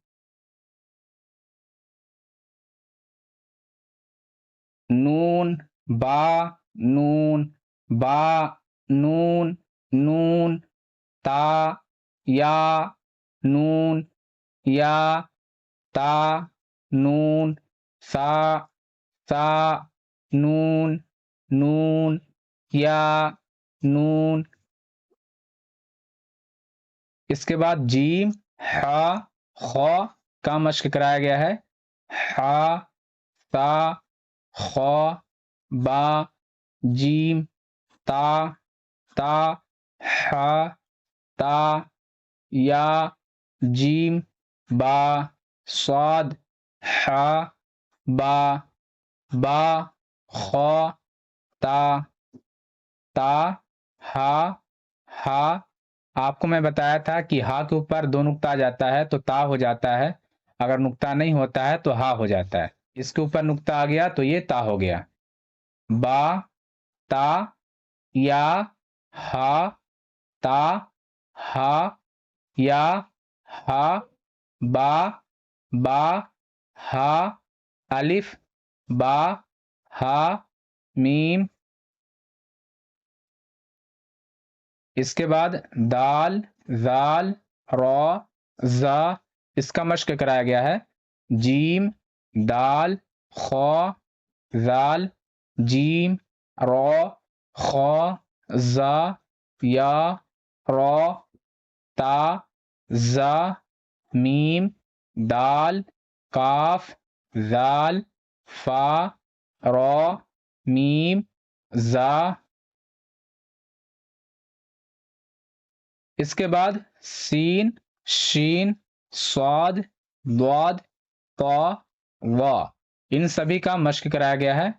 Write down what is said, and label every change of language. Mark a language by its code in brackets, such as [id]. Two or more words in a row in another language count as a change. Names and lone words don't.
[ur] نون با نون, با نون, نون, تا یا, نون یا, تا نون, ثا نون, نون یا, نون. اس کے بعد جیم ہا خا کا مشق کرایا گیا ہے. ہا, ثا, خا, با, جیم، تا، تا، ہا، تا، یا، جیم، با، صاد، ہا، با، با، خا، تا، تا، ہا، ہا۔ آپ کو میں بتایا تھا کہ ہا کے اوپر دو نقطہ آ جاتا ہے تو تا ہو جاتا ہے، اگر نقطہ نہیں ہوتا ہے تو ہا ہو جاتا ہے۔ اس کے اوپر نقطہ آ گیا تو یہ تا ہو گیا۔ با، تا، یا، ہا، تا، ہا، یا، ہا، با، با، ہا، الف، با، ہا، میم۔ اس کے بعد دال، ذال، را، زا، اس کا مشق کرایا گیا ہے۔ جیم، دال، خا، ذال، جیم، را، خا، زا، یا، را، تا، زا، میم، دال، کاف، ذال، فا، را، میم، زا۔ اس کے بعد سین، شین، صاد، ضاد، طا، وا، ان سبھی کا مشق کرایا گیا ہے۔